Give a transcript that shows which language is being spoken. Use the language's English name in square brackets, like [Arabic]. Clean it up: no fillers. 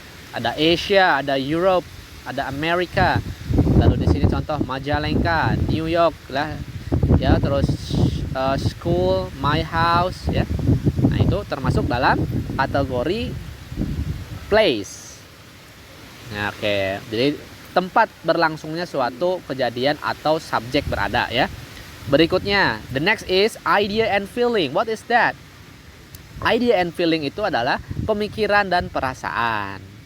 [Indonesian] Ada Asia, ada Europe, ada Amerika. Lalu di sini contoh Majalengka, New York lah ya, terus school, [English] my house [Indonesian] ya. Nah, itu termasuk dalam kategori place. Nah, oke. Jadi tempat berlangsungnya suatu kejadian atau subjek berada ya. Berikutnya, [English] the next is idea and feeling. What is that? [Indonesian] Idea and feeling itu adalah pemikiran dan perasaan.